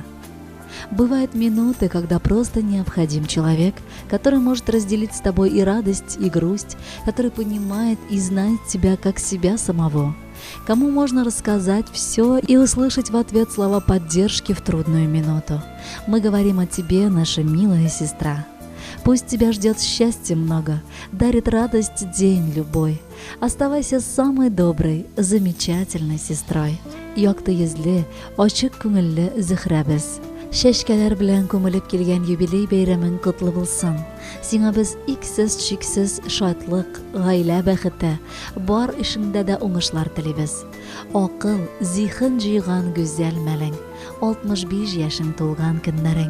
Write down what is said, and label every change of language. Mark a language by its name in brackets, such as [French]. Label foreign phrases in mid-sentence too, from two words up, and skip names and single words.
[Russian] Бывают минуты, когда просто необходим человек, который может разделить с тобой и радость, и грусть, который понимает и знает тебя как себя самого, кому можно рассказать все и услышать в ответ слова поддержки в трудную минуту. Мы говорим о тебе, наша милая сестра. Пусть тебя ждет счастья много, дарит радость день любой. Оставайся самой доброй, замечательной сестрой. [Tatar] Якты йөзле, ачык күңелле Зөһрәбез. Шәшкәләр белән күмелеп килгән юбилей бәйрәмең котлы булсын. Сиңа без иксез-чиксез шатлык, гаилә бәхете, бар эшеңдә дә уңышлар телибез. Акыл, зиһен җыйган гүзәл мәлең, 65 яшең тулган көннәрең.